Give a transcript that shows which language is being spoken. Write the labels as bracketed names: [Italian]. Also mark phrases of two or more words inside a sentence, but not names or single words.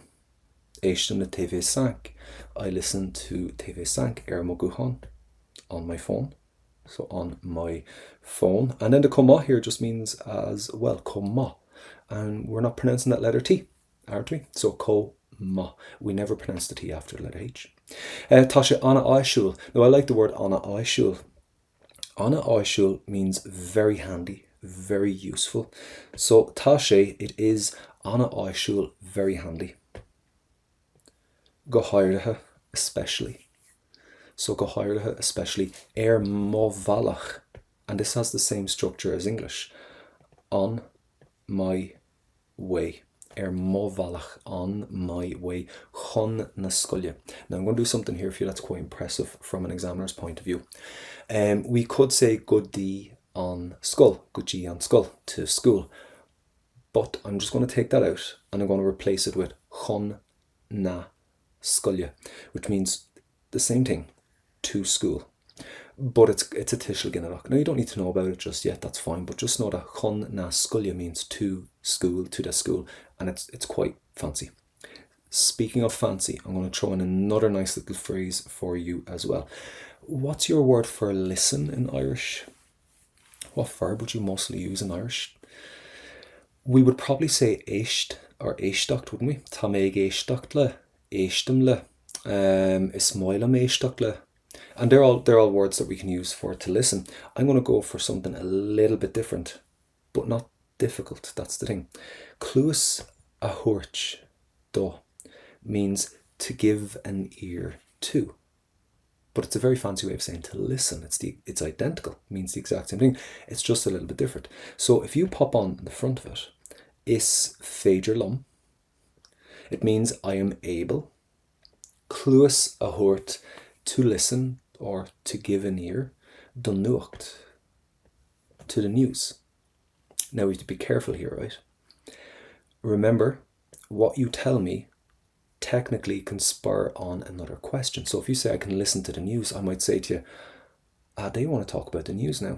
[Irish] Éistem le [English] TV5, I listen to TV5 [Irish] mo guhan, [English] on my phone. So on my phone. And then the comma here just means as well, comma. And we're not pronouncing that letter T, aren't we? So comma. We never pronounce the T after the letter H. [Irish] Tá sé an-áisiúil. [English] Now I like the word an-áisiúil. An-áisiúil means very handy, very useful. So [Irish] tá sé, [English] it is an-áisiúil, very handy. [Irish] Go háirithe, especially. [English] So [Irish] go háirithe, [English] especially. [Irish] Mo bhealach. [English] And this has the same structure as English. On my way. [Irish] Mo bhealach, [English] on my way. [Irish] Chun na scoile. [English] Now I'm going to do something here for you that's quite impressive from an examiner's point of view. We could say [Irish] good dí on scoil, good dí on scoil, [English] to school. But I'm just going to take that out and I'm going to replace it with [Irish] chun na scoile, [English] which means the same thing, to school. But it's a [Irish] tischel ginneach. [English] Now you don't need to know about it just yet, that's fine, but just know that [Irish] chun na scoile [English] means to school, to the school, and it's quite fancy. Speaking of fancy, I'm going to throw in another nice little phrase for you as well. What's your word for listen in Irish? What verb would you mostly use in Irish? We would probably say éist or éisteacht, wouldn't we? [Irish] Tá méid éisteacht le, éistim le, is moilim éisteacht le. [English] And they're all words that we can use for to listen. I'm going to go for something a little bit different, but not difficult. That's the thing. [Irish] Cluas a thuairt do [English] means to give an ear to. But it's a very fancy way of saying to listen. It's identical. It means the exact same thing. It's just a little bit different. So if you pop on the front of it, [Irish] is féidir lum. [English] It means I am able. [Irish] Cluas a thuairt, [English] to listen or to give an ear. [Irish] Don nuacht, [English] to the news. Now we have to be careful here, right? Remember, what you tell me technically can spur on another question. So if you say I can listen to the news, I might say to you, they want to talk about the news now.